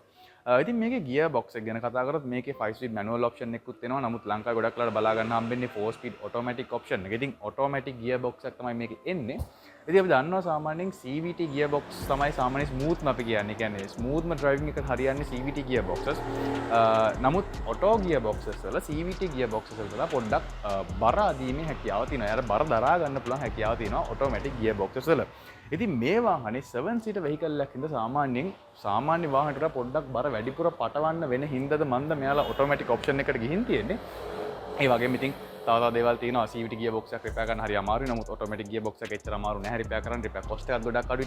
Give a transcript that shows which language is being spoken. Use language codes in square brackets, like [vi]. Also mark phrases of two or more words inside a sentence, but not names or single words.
[si] ඉතින් මේකේ [en] gear box [si] එක ගැන කතා කරොත් මේකේ [en] 5 speed manual option [si] එකකුත් එනවා. නමුත් ලංකාවේ ගොඩක් වෙලාවට බලා ගන්න හම්බෙන්නේ [en] 4 speed automatic option [si] එක. ඉතින් [en] automatic gear box [si] එකක් තමයි මේකේ එන්නේ. ඉතින් අපි දන්නවා සාමාන්‍යයෙන් [en] CVT gear box [si] තමයි සාමාන්‍ය smoothම අපි කියන්නේ. කියන්නේ smoothම driving එකට හරියන්නේ [en] CVT gear boxes. [si] නමුත් [en] auto gear boxes [si] වල [en] CVT gear boxes [si] වල පොඩ්ඩක් බර අදීමේ හැකියාව තියෙනවා. යාර බර දරා ගන්න පුළුවන් හැකියාව තියෙනවා [en] automatic gear boxes [si] වල. ඉතින් මේ වාහනේ [en] 7 seater vehicle [si] එකක් හින්දා සාමාන්‍ය වාහනකට පොඩ්ඩක් බර වැඩිපුර පටවන්න වෙන හින්දාද මන්ද මෙයාලා [en] automatic option [si] එකට ගිහින් තියෙන්නේ. ඒ වගේම ඉතින් තව දේවල් තියෙනවා. [en] CVT gear box [si] එකක් repair කරන්න හරි අමාරුයි. නමුත් [en] automatic gear box [si] එක එච්චර අමාරු නැහැ repair කරන්න. [en] repair cost [si] එකක් ගොඩක් අඩුයි.